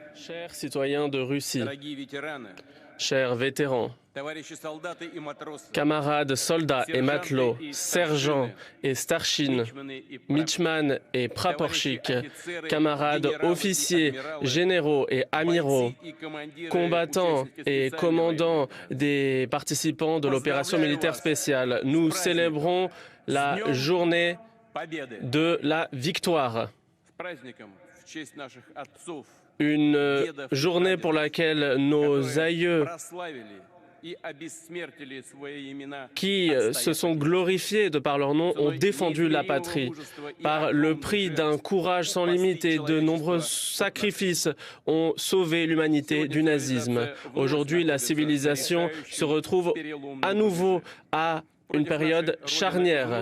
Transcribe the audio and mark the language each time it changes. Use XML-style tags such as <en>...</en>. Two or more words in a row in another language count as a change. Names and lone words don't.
<fr>Chers citoyens de Russie,</fr> <ru>дорогие ветераны,</ru> <fr>chers vétérans,</fr> <ru>товарищи солдаты и матросы,</ru> <fr>camarades soldats et matelots, sergents et starchines,</fr> <ru>мичманы и</ru> <fr>Mitchman et praporchik, camarades officiers, généraux et amiraux,</fr> <ru>бойцы и командиры,</ru> <fr>combattants</fr> <ru>участники</ru> <fr>et</fr> <ru>специальной</ru> <fr>commandants</fr> <ru>военной</ru> <fr>des participants de l'opération militaire spéciale, nous célébrons la journée</fr> <ru>победы.</ru> <fr>de la victoire.</fr> <ru>С праздником в честь наших отцов,</ru> <fr>Une journée pour laquelle nos</fr> <ru>которые</ru> <fr>aïeux</fr> <ru>прославили и обессмертили свои имена</ru> <fr>qui se sont glorifiés de par leur nom ont défendu la patrie. Par le prix d'un courage sans limite et de nombreux sacrifices ont sauvé l'humanité du nazisme. Aujourd'hui, la civilisation se retrouve à nouveau à une période charnière.</fr>